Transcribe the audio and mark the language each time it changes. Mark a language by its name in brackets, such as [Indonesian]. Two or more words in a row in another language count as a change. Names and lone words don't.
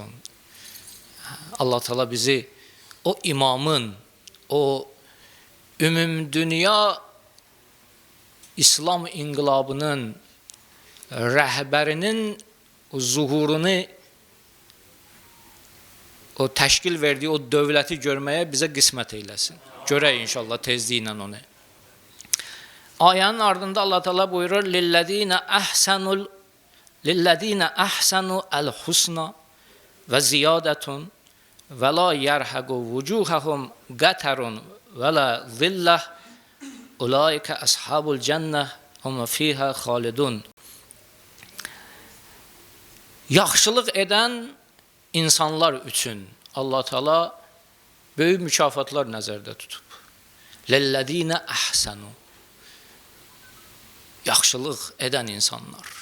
[Azerbaijani] Allah Teala bizi o imamın, o ümumdünya İslam inqilabının rəhbərinin zuhurunu, o təşkil verdiyi o dövləti görməyə bizə qismət eyləsin. Görək inşallah tezliklə onu. Ayənin ardında Allah Teala buyurur: [Arabic] "للذين أحسنوا الحسنى وزيادة ولا يرهق وجوههم قتر ولا ذلة أولئك أصحاب الجنة هم فيها خالدون." [Azerbaijani] Yaxşılıq edən insanlar üçün Allah Teala böyük mükafatlar nəzərdə tutub. [Arabic] للذين أحسنوا, [Azerbaijani] yaxşılıq edən insanlar.